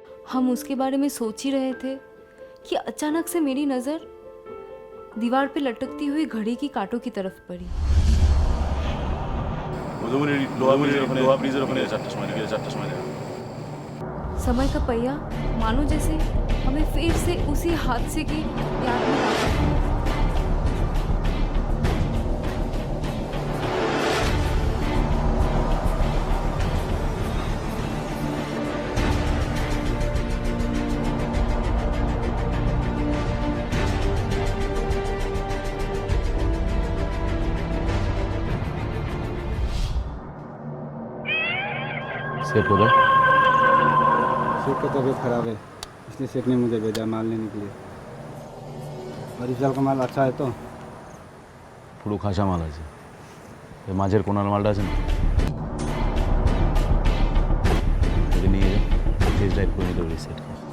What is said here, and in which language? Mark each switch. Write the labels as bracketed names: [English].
[Hindi] हम उसके बारे में सोच ही रहे थे कि अचानक से मेरी नज़र दीवार पे लटकती हुई घड़ी की कांटों की तरफ पड़ी। [Bangla] लोहा ब्रिजेर ওখানে 4টার সময় বিকেল 4টার সময় দেখা। [Hindi] समय का पहिया मानो जैसे हमें फिर से उसी हादसे की याद में ला दिया। सेठ हो गए? सेठ का तबीयत खराब है, इसलिए सेठ ने मुझे भेजा माल लेने के लिए। और इस साल का माल अच्छा है तो [Bangla] পুরো খাসা মাল আছে। এই মাঝের কোনার মালটা আছে না, এটা নিয়ে যা, টেস্ট ড্রাইভ করে নিতে বলি সেটকে।